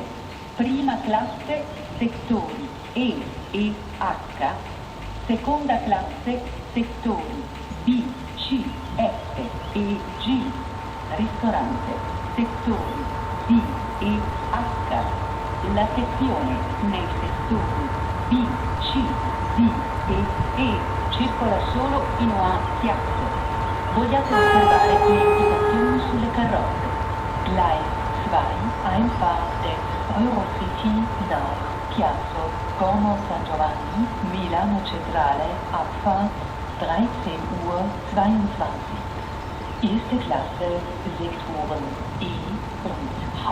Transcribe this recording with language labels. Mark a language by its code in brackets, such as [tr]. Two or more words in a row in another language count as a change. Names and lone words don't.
[it] Prima classe, settori E e H, seconda classe, settori B, C, F e G, ristorante, settori D e H. La sezione nei settori B, C, D e E circola solo fino a Chiasso. Vogliate osservare le indicazioni sulle carrozze. [de] Gleis 2, Einfahrt des Eurocity nach Chiasso, Como San Giovanni, Milano Centrale, Abfahrt 13:22 Uhr. Erste Klasse, Sektoren E und H.